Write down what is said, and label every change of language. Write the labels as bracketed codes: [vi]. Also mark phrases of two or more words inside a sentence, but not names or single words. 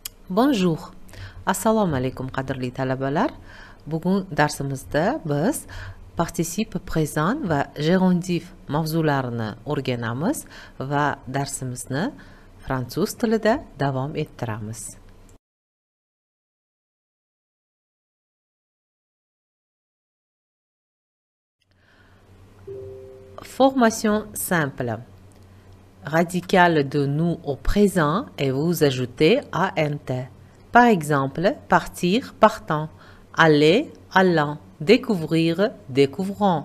[fr] Bonjour. [uz] Assalomu alaykum qadrli talabalar. Bugun darsimizda biz [fr] participe présent [uz] va gerundiv mavzularini o'rganamiz va darsimizni fransuz tilida davom ettiramiz. [fr] Formation simple. Radical de nous au présent et vous ajoutez ANT. Par exemple, partir, partant, aller, allant, découvrir, découvrant.